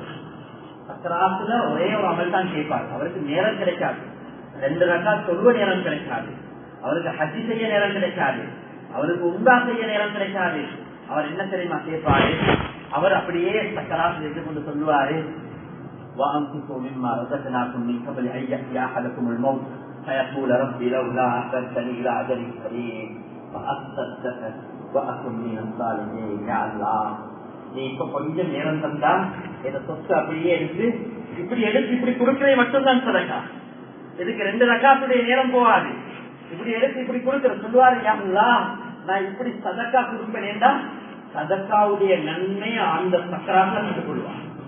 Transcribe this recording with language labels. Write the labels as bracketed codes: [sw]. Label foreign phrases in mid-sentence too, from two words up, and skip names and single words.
[ta] சக்கராத்துல ஒரே ஒரு அமல் தான் கேட்பார், அவருக்கு நேரம் கிடைக்காது. 2 ரக்காத் சொல்வ நேரம் கிடைக்காது. அவருக்கு ஹஜ்ஜி செய்ய நேரம் கிடைக்காது, அவருக்கு உம்ரா செய்ய நேரம் கிடைக்காது. அவர் என்ன தெரியுமா கேட்பாரு? அவர் அப்படியே சக்கராத்தில் இருந்து கொண்டு சொல்லுவாரு, [ar] وأنفقوا مما رزقناكم من قبل أن يأتي أحدكم الموت فيقول ربي لولا أخرتني إلى أجل قريب فأصدق وأكن من الصالحين. يا الله, [ta] நீ இப்ப கொஞ்சம் நேரம் தந்தா இதை சொத்து அப்படியே எடுத்து இப்படி கொடுக்கறதை மட்டும்தான் சதக்கா. இதுக்கு 2 ரக்காத்துடைய நேரம் போகாது. இப்படி எடுத்து இப்படி கொடுக்கிற சொல்லுவாரு, [ar] يا الله, [ta] நான் இப்படி சதக்கா கொடுப்பேன்டா சதக்காவுடைய நன்மையை அந்த சக்கராக கற்றுக் கொள்வான்.